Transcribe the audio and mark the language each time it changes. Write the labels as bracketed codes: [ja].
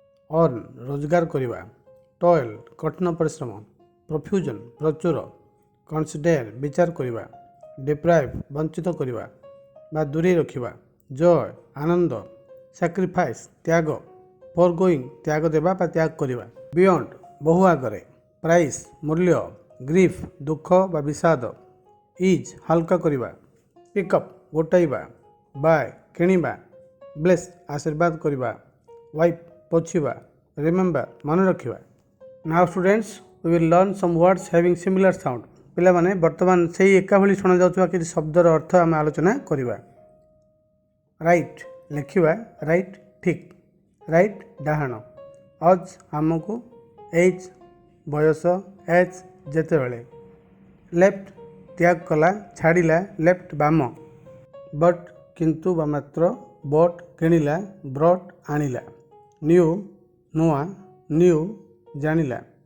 [or] Earn ରୋଜଗାର କରିବା, ଟଏଲ୍ କଠିନ ପରିଶ୍ରମ, ପ୍ରଫ୍ୟୁଜନ୍ ପ୍ରଚୁର, କନସିଡେର ବିଚାର କରିବା, ଡିପ୍ରାଇଭ୍ ବଞ୍ଚିତ କରିବା ବା ଦୂରେଇ ରଖିବା, ଜୟ ଆନନ୍ଦ, ସାକ୍ରିଫାଇସ୍ ତ୍ୟାଗ, ଫୋରଗୋଇଂ ତ୍ୟାଗ ଦେବା ବା ତ୍ୟାଗ କରିବା, ବିୟଣ୍ଡ ବହୁ ଆଗରେ, ପ୍ରାଇସ୍ ମୂଲ୍ୟ, ଗ୍ରିଫ୍ ଦୁଃଖ ବା ବିଷାଦ, ଇଜ୍ ହାଲକା କରିବା, ପିକଅପ୍ ଗୋଟାଇବା, ବାଏ କିଣିବା, ବ୍ଲେସ୍ ଆଶୀର୍ବାଦ କରିବା, ୱାଇପ୍ ପୋଛିବା, ରିମେମ୍ବର ମନେ ରଖିବା। [en] Now students we will learn some words having similar sound. [or] ପିଲାମାନେ ବର୍ତ୍ତମାନ ସେହି ଏକା ଭଳି ଶୁଣାଯାଉଥିବା କିଛି ଶବ୍ଦର ଅର୍ଥ ଆମେ ଆଲୋଚନା କରିବା। ରାଇଟ୍ ଲେଖିବା, ରାଇଟ୍ ଠିକ୍, ରାଇଟ୍ ଡାହାଣ, ଅଜ୍ ଆମକୁ, ଏଜ୍ ବୟସ, ଏଜ୍ ଯେତେବେଳେ, ଲେଫ୍ଟ ତ୍ୟାଗ କଲା ଛାଡ଼ିଲା, ଲେଫ୍ଟ ବାମ, ବଟ୍ କିନ୍ତୁ ବା ମାତ୍ର, ବଟ୍ କିଣିଲା, ବ୍ରଟ୍ ଆଣିଲା, ନ୍ୟୁ ନୂଆ, ନ୍ୟୁ ଜାଣିଲା,